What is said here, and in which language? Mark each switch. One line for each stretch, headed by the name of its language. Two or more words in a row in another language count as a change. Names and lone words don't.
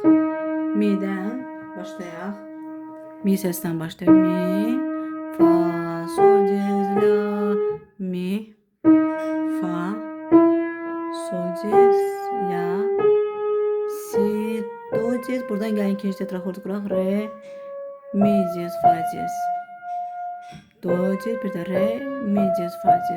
Azerbaijani: Mi'den başlayaq. Mi sesten başlayaq. Mi, fa, sol diez, la, mi, fa, sol diez, la, si, do diez. Buradan gəlin ikinci tetrakordu quraq. Re, mi diez, fa diez. Do diez, bir də re, mi diez, fa diez.